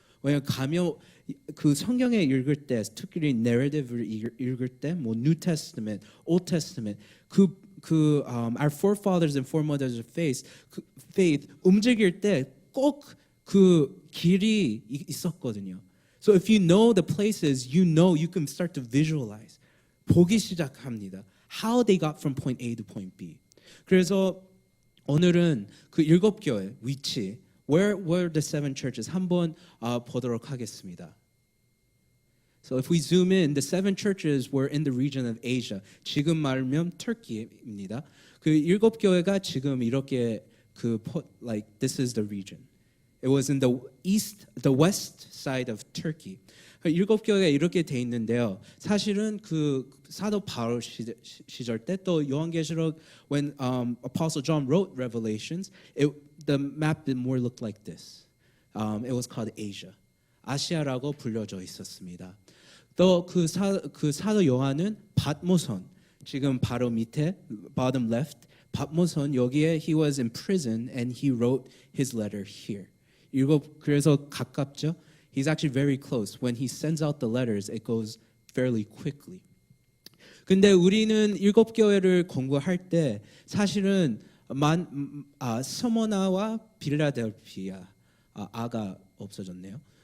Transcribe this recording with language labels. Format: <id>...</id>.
<ko>왜냐하면 가면 그 성경에 읽을 때, 특히 narrative를 읽을 때, 뭐 New Testament, Old Testament,</ko> <en>our forefathers and foremothers of faith</en> <ko>움직일 때 꼭 그 길이 있었거든요.</ko> <en>So if you know the places, you know you can start to visualize.</en> <ko>보기 시작합니다.</ko> <en>How they got from point A to point B.</en> <ko>그래서 오늘은 그 일곱 교회 위치,</ko> <en>where were the seven churches</en> <ko>한번 보도록 하겠습니다.</ko> <en>So if we zoom in, the seven churches were in the region of Asia.</en> <ko>지금 말하면 터키입니다. 그 일곱 교회가 지금 이렇게</ko> <en>like this is the region. It was in the west side of Turkey.</en> <ko>일곱 교회가 이렇게 돼 있는데요. 사실은 그 사도 바울 시절 때 또 요한계시록</ko> <en>when Apostle John wrote Revelations, the map did more look like this. It was called Asia.</en> <ko>아시아라고 불려져 있었습니다. 또 그 사도 요한은 밧모선 지금 바로 밑에</ko> <en>bottom left</en> <ko>밧모선 여기에</ko> <en>he was in prison and he wrote his letter here.</en> <ko>그래서 가깝죠.</ko> <en>He's actually very close. When he sends out the letters, it goes fairly quickly.</en> <ko>근데 우리는 일곱 교회를 공부할 때 사실은 스모나와 빌라델피아 아가 없어졌네요.</ko>